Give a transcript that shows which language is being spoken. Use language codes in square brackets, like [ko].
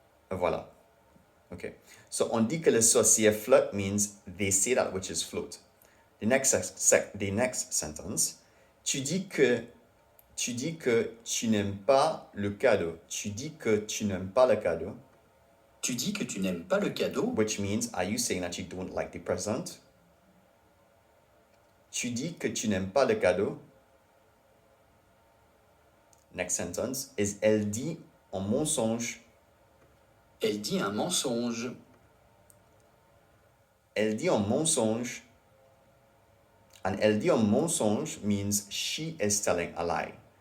[en] Voilà. Okay. So, [fr] on dit que les sorciers flottent [en] means they say that witches float. The next sentence. [fr] Tu dis que tu n'aimes pas le cadeau. Tu dis que tu n'aimes pas le cadeau. Tu dis que tu n'aimes pas le cadeau. [en] Which means, are you saying that you don't like the present? [fr] Tu dis que tu n'aimes pas le cadeau. [en] Next sentence is [fr] elle dit un mensonge. Elle dit un mensonge. Elle dit un mensonge. And elle dit un mensonge [en] means she is telling a lie.